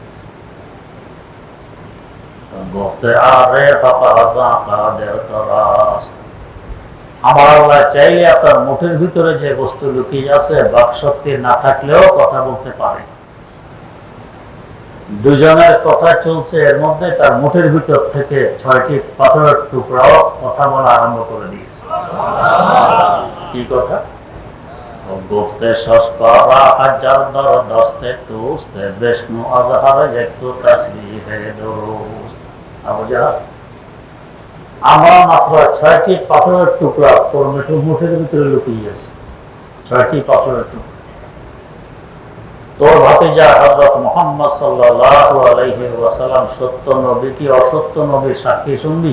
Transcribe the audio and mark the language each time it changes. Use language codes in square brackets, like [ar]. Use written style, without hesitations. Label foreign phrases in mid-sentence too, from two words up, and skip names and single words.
[bn] আমার আল্লাহ চাইলে আপনার মুঠের ভিতরে যে বস্তু লুকিয়ে আছে, বাকশক্তি না থাকলেও কথা বলতে পারে। দুজনের কথা চলছে, এর মধ্যে তার মুঠের ভিতর থেকে 6টি পাথরের টুকরাও কথা বলা আরম্ভ করে দিয়েছে। কি কথা? [fa] گفته شش پارا حجر در دست توست, بشنو از هر یک تو تسبیح درست. [bn] আবু জাহাল, আমরা মাত্র 6টি পাথরের টুকরা তোর মুঠের ভিতরে লুকিয়ে আছে, 6টি পাথরের টুকরা। তোর ভাতিজা হযরত মুহাম্মদ [ar] صلى الله عليه وسلم [bn] সত্য নবী কি অসত্য নবী সাক্ষী শুনবি?